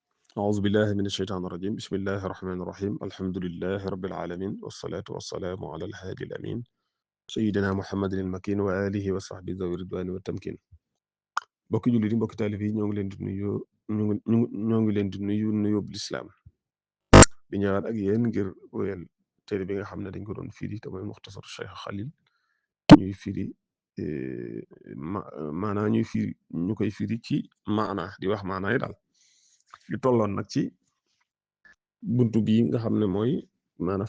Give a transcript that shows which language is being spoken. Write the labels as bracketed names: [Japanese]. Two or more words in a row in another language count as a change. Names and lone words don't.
[Arabic] أعوذ بالله من الشيطان الرجيم بسم الله الرحمن الرحيم الحمد لله رب العالمين والصلاة والسلام على الهادي الأمين سيدنا محمد المكين وآله وصحبه ذوي الرضوان والتمكين [Wolof] mbokki jullit yi mbokki taalib yi ñoo ngi leen di nuyu ñoo ngi leen di nuyu nuyób lislaam di ñëwaat ak yéen ngir wéyal téere bi nga xam ne dañ ko doon firi te mooy muxtasar Cheikh Xalil ñuy firi maanaa ñuy firi ñu koy firi ci maana di wax maanaa yi daal di tolloon nag ci buntu bii nga xam ne mooy maanaam